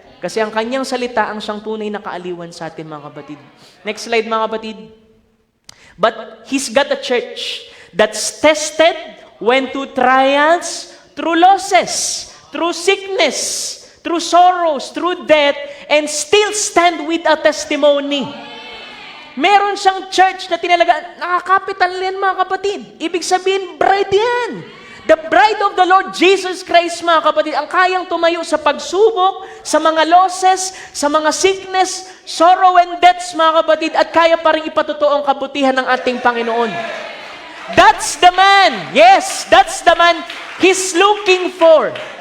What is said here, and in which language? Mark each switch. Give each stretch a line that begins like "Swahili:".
Filipino: Kasi ang kanyang salita ang siyang tunay na kaaliwan sa atin, mga kapatid. Next slide, mga kapatid.
English: But He's got a church that's tested, went through trials, through losses, through sickness, through sorrows, through death, and still stand with a testimony.
Filipino: Meron siyang church na nakakapital yan, mga kapatid. Ibig sabihin, bride yan.
English: The bride of the Lord Jesus Christ,
Filipino: mga kapatid, ang kayang tumayo sa pagsubok, sa mga losses, sa mga sickness,
English: sorrow and deaths,
Filipino: mga kapatid, at kaya pa rin ipatotoo ang kabutihan ng ating Panginoon.
English: That's the man. Yes, that's the man He's looking for.